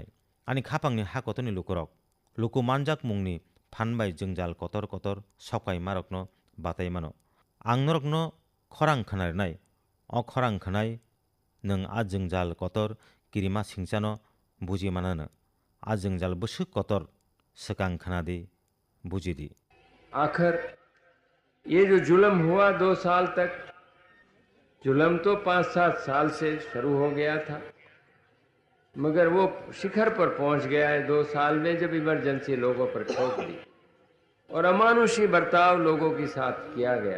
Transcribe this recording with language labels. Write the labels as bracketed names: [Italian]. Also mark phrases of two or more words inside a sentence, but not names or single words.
[Kok Borok] Ani khapangni hakotoni lukurok lukumanjak mungni phanbai jwngjal kotor sokaimarokno bataimano. Ang norokno khorang khwnarwnai o khorang khnai nung a jwngjal kotor kirima singchano buji manano. A jwngjal bwswk kotor swkang khwnadi bujidi. [Hindi] आखिर ये जो जुल्म हुआ 2 साल तक, जुल्म तो 5-7 साल से शुरू हो गया था, मगर वो शिखर पर पहुंच गया है 2 साल में जब इमरजेंसी लोगों पर ठोक दी और अमानुषी बर्ताव लोगों के साथ किया गया।